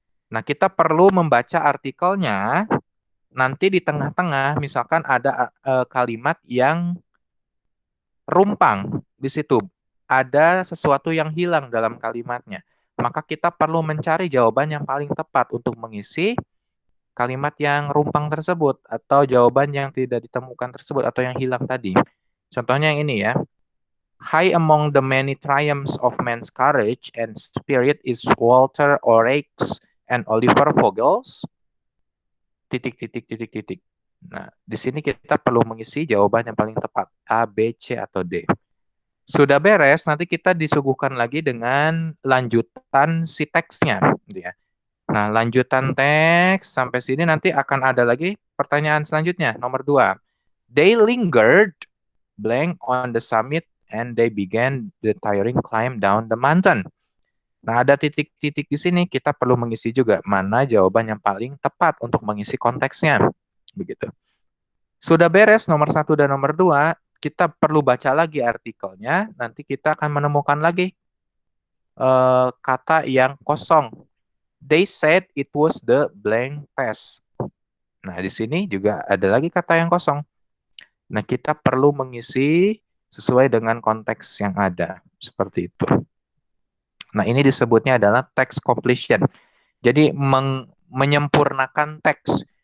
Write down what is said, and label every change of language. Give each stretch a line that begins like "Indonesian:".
Indonesian: Nah, kita perlu membaca artikelnya. Nanti di tengah-tengah, misalkan ada kalimat yang rumpang di situ. Ada sesuatu yang hilang dalam kalimatnya. Maka kita perlu mencari jawaban yang paling tepat untuk mengisi kalimat yang rumpang tersebut atau jawaban yang tidak ditemukan tersebut atau yang hilang tadi. Contohnya yang ini ya.
English: High among the many triumphs of man's courage and spirit is Walter Orakes and Oliver Vogels.
Indonesian: Titik, titik, titik, titik. Nah, di sini kita perlu mengisi jawaban yang paling tepat. A, B, C, atau D. Sudah beres, nanti kita disuguhkan lagi dengan lanjutan si teksnya. Gitu ya. Nah, lanjutan teks sampai sini nanti akan ada lagi pertanyaan selanjutnya. Nomor 2.
English: They lingered blank on the summit and they began the tiring climb down the mountain.
Indonesian: Nah, ada titik-titik di sini kita perlu mengisi juga mana jawaban yang paling tepat untuk mengisi konteksnya. Begitu. Sudah beres nomor 1 dan nomor 2, kita perlu baca lagi artikelnya, nanti kita akan menemukan lagi kata yang kosong.
English: They said it was the blank test.
Indonesian: Nah, di sini juga ada lagi kata yang kosong. Nah, kita perlu mengisi sesuai dengan konteks yang ada. Seperti itu. Nah, ini disebutnya adalah text completion. Jadi, menyempurnakan teks.